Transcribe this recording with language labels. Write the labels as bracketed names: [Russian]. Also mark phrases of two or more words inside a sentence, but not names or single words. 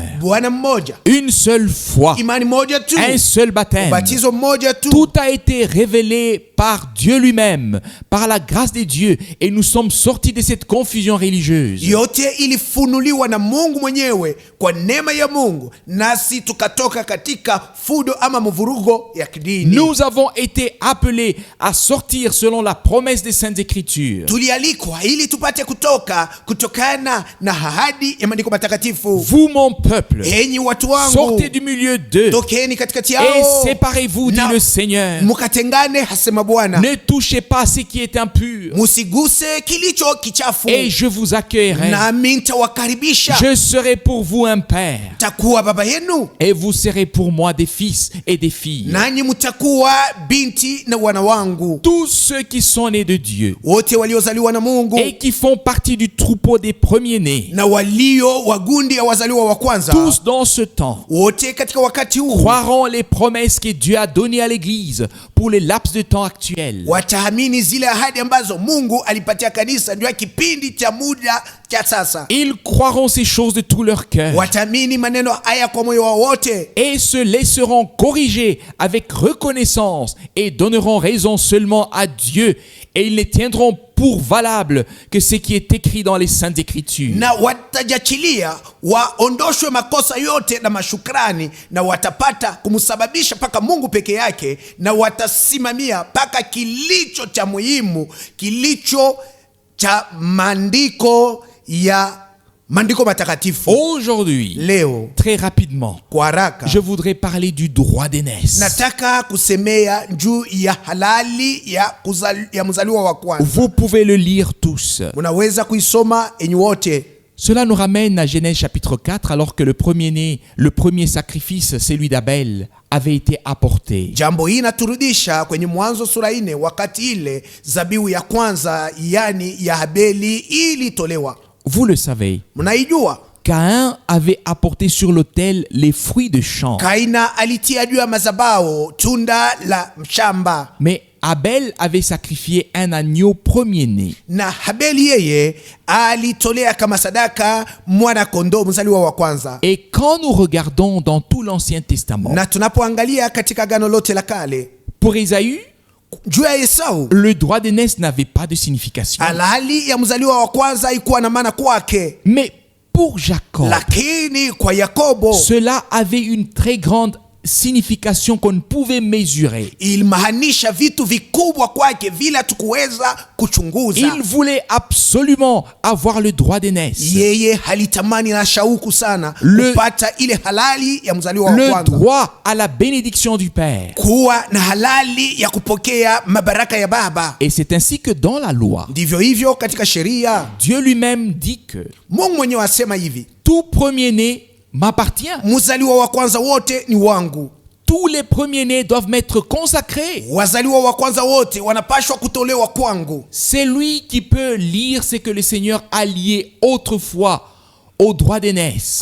[Swahili] Bwana mmoja, [French] une seule foi, [Swahili] imani moja tu, [French] un seul baptême. [Swahili] baptizo moja tu. [French] Tout a été révélé par Dieu lui-même, par la grâce de Dieu, et nous sommes sortis de cette confusion religieuse. [Swahili] Yote ilifunuliwa na Mungu mwenyewe kwa neema ya Mungu, nasi tukatoka katika fudo ama mvurugo ya kidini. [French] Nous avons été appelés à sortir selon la promesse des Saintes Écritures. [Swahili] Tulialikwa ili tupate kutokana na ahadi ya maandiko matakatifu. [French] Vous mon peuple, [Swahili] enyi watu wangu, [French] sortez du milieu d'eux, [Swahili] tokeni katikati yao, [French] et séparez-vous, dit le Seigneur. [Swahili] Mukatengane, hasema Bwana. [French] Ne touchez pas ce qui est impur, [Swahili] musiguse kilicho kichafu, [French] et je vous accueillerai. [Swahili] nami nitawakaribisha. [French] Je serai pour vous un père, [Swahili] takuwa baba yenu, [French] et vous serez pour moi des fils et des filles. [Swahili] nanyi mtakuwa binti na wana wangu. [French] Tous ceux qui sont nés de Dieu [Swahili] wote waliozaliwa na Mungu [French] et qui font partie du troupeau des premiers-nés, [Swahili] na walio wagundi ya wazaliwa wa kwanza, [French] tous dans ce temps [Swahili] wote katika wakati huu [French] croiront les promesses que Dieu a données à l'Église pour les laps de temps actuels. [Swahili] wataamini zile ahadi ambazo Mungu alipatia kanisa ndio kipindi cha muda cha sasa. [French] Ils croiront ces choses de tout leur cœur [Swahili] wataamini maneno haya kwa moyo wao wote, [French] et se laisseront corriger avec reconnaissance et donneront raison seulement à Dieu, et ils ne tiendront pour valable que ce qui est écrit dans les Saintes Écritures. [Swahili] Na watajachilia waondoshwe makosa yote na mashukrani, na watapata kumsababisha paka Mungu peke yake, na watasimamia paka kilicho cha muhimu, kilicho cha maandiko matakatifu. [French] Aujourd'hui, [Swahili] leo [French] très rapidement, [Swahili] kwa haraka, [French] je voudrais parler du droit d'aînesse. [Swahili] nataka kusemea juu ya halali ya mzaliwa wa kwanza. [French] Vous pouvez le lire tous. [Swahili] Unaweza kuisoma enyi wote. [French] Cela nous ramène à Genèse chapitre 4, alors que le premier sacrifice, celui d'Abel, avait été apporté. [Swahili] Jambo hii naturudisha kwenye Mwanzo sura 4, wakati ile zabihu ya kwanza yani ya Habeli ilitolewa. [French] Vous le savez, [Swahili] mnaijua, [French] Caïn avait apporté sur l'autel les fruits de champ. [Swahili] Kaina alitia juu ya mazabao tunda la mshamba. [French] Mais Abel avait sacrifié un agneau premier-né. [Swahili] Na Habeli yeye alitolea kama sadaka mwana kondoo mzaliwa wa kwanza. [French] Et quand nous regardons dans tout l'Ancien Testament, [Swahili] na tunapoangalia katika Agano lote la Kale, [French] pour Ésaü, [Swahili] juu ya Esau. [French] Le droit d'aînesse n'avait pas de signification. [Swahili] Halali ya mzaliwa wa kwanza haikuwa na maana kwake, [French] Mais pour Jacob, [Swahili] lakini kwa Yakobo [French] cela avait une très grande signification qu'on ne pouvait mesurer. [Swahili] ilimaanisha vitu vikubwa kwake vile tukuweza kuchunguza. [French] Il voulait absolument avoir le droit d'aînesse. [Swahili] Yeye halitamani na shauku sana kupata ile halali ya mzaliwa wa [French] Le [Swahili] kwanza, [French] droit à la bénédiction du Père. [Swahili] kuwa na halali ya kupokea mabaraka ya baba. [French] Et c'est ainsi que dans la loi, [Swahili] Ndivyo hivyo katika sheria, [French] Dieu lui-même dit que [Swahili] Mungu mwenyewe asema hivi, [French] tout premier-né m'appartient. [Swahili] mzaliwa wa kwanza wote ni wangu. [French] Tous les premiers-nés doivent m'être consacrés. [Swahili] Wazaliwa wa kwanza wote wanapashwa kutolewa kwangu. [French] C'est lui qui peut lire ce que le Seigneur a lié autrefois au droit d'aînesse.